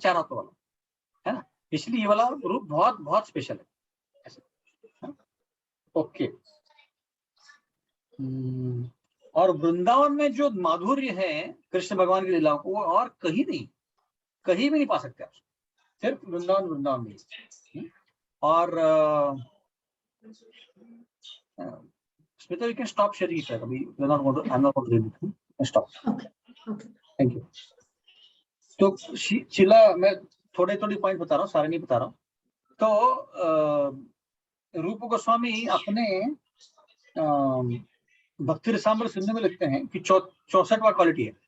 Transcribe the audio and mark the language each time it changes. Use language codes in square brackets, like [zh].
[hi] 4 हाथों वाला, है ना? इसलिए ये वाला रूप बहुत बहुत स्पेशल है ऐसे। ओके। और वृंदावन में जो माधुर्य है कृष्ण भगवान की लीलाओं को, वो और कहीं भी नहीं पा सकते आप, सिर्फ वृंदावन में। और [en] Smita, you can stop sharing it. I'm not going to read it. Stop. Okay. Thank you. [hi] तो शीला, मैं थोड़े पॉइंट बता रहा हूँ, सारे नहीं बता रहा हूँ। तो रूप गोस्वामी अपने भक्ति रसामृत सिंधु में लिखते हैं कि 64वां क्वालिटी है।